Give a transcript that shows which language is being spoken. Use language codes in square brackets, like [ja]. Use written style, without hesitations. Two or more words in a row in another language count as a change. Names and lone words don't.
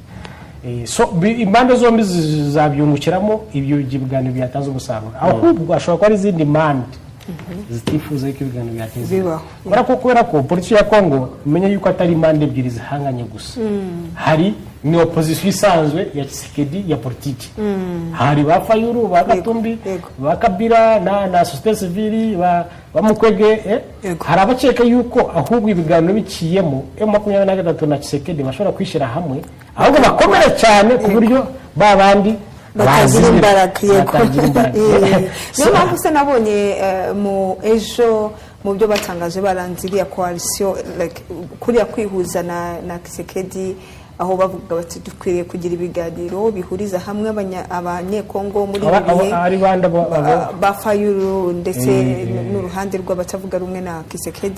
[rw] So impande zombi zabyungukiramo ibyo biganiro byatanze umusaruro, ahubwo ashobora kuba ari izindi impande zitifuza ko ibiganiro byateza. Kubera ko politiki ya Kongo umenya yuko atari impande ebyiri zihanganye gusa. Hari ni opposition isanzwe ya Tshisekedi ya politiki. Hari ba Fayulu, ba Katumbi, ba Kabila na [fr] société civile [rw] ba Mukwege. Hari abakeka yuko ahubwo ibiganiro biciyemo M23 na Tshisekedi bashobora kwishira hamwe, ahubwo bakomera cyane ku buryo babandi batagira imbaraga. Niyo mpamvu se nabonye mu ejo mu byo batangaje baranziriya coalition kuriya kwihuza na Tshisekedi aho bavuga bati dukwiriye kugira ibiganiro bihuriza hamwe abanyekongo muri ibi bihe ba Fayulu ndetse n'uruhande rw'abatavuga rumwe na Kisekedi.